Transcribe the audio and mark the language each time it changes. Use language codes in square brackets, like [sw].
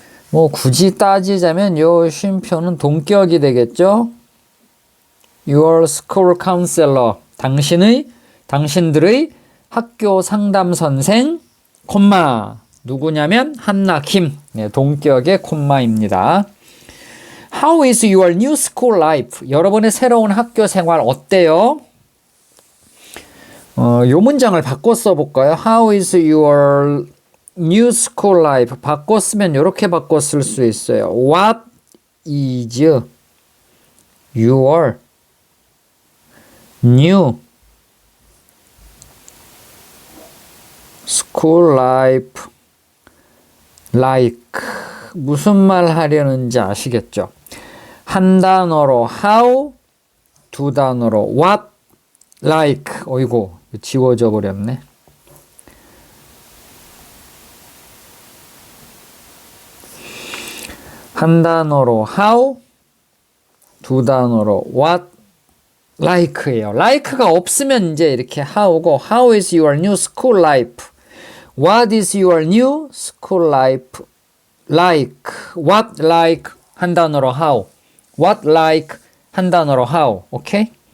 [ko] 뭐 굳이 따지자면 요 쉼표는 동격이 되겠죠? [en] Your school counselor. [ko] 당신들의 학교 상담 선생, 콤마. 누구냐면 한나킴. 네, 동격의 콤마입니다. [en] How is your new school life? [ko] 여러분의 새로운 학교 생활 어때요? 요 문장을 바꿔 써볼까요? [en] How is your new school life? [ko] 바꿔 쓰면 이렇게 바꿔 쓸 수 있어요. [en] What is your new school life like? [ko] 무슨 말 하려는지 아시겠죠? 한 단어로 how, 두 단어로 what, like. 어이구, 지워져 버렸네. 한 단어로 how, 두 단어로 what, like예요. like가 없으면 이제 이렇게 how고, [en] how is your new school life? What is your new school life like? What like [ko] 한 단어로 [en] how. What like 한 단어로 how. 오케이?